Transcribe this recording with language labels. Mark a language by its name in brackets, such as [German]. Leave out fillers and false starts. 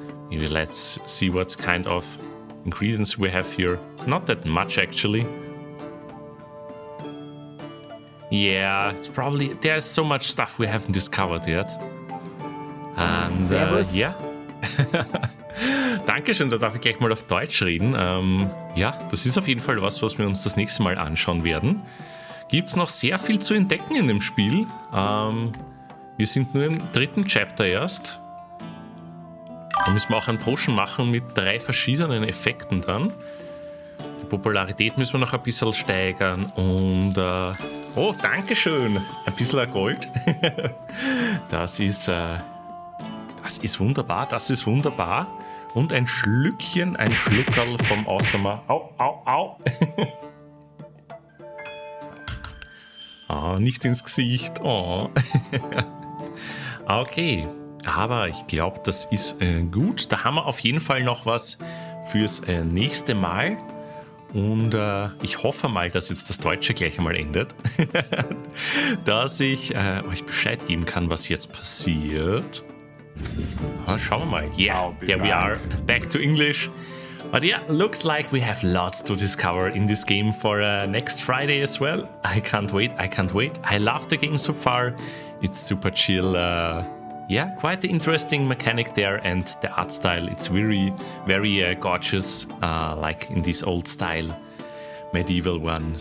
[English] Maybe let's see what kind of ingredients we have here. Not that much actually. Yeah, it's probably there's so much stuff we haven't discovered yet. And yeah, [German] Dankeschön, da darf ich gleich mal auf Deutsch reden. Ja, das ist auf jeden Fall was wir uns das nächste Mal anschauen werden. Gibt es noch sehr viel zu entdecken in dem Spiel. Wir sind nur im 3. Chapter erst. Da müssen wir auch einen Potion machen mit 3 verschiedenen Effekten dann. Die Popularität müssen wir noch ein bisschen steigern und... oh, Dankeschön! Ein bisschen Gold. Das ist wunderbar, das ist wunderbar. Und ein Schlückchen, ein Schluckerl vom Aussamer. Au, au, au! Oh, nicht ins Gesicht. Oh. Okay, aber ich glaube, das ist gut. Da haben wir auf jeden Fall noch was fürs nächste Mal. Und ich hoffe mal, dass jetzt das Deutsche gleich einmal endet. Dass ich euch Bescheid geben kann, was jetzt passiert. Schauen wir mal. [English] Yeah, there we are. Back to English. But yeah, looks like we have lots to discover in this game for next Friday as well. I can't wait, I can't wait. I love the game so far. It's super chill. Yeah, quite the interesting mechanic there, and the art style, it's very, very gorgeous, like in this old style medieval one.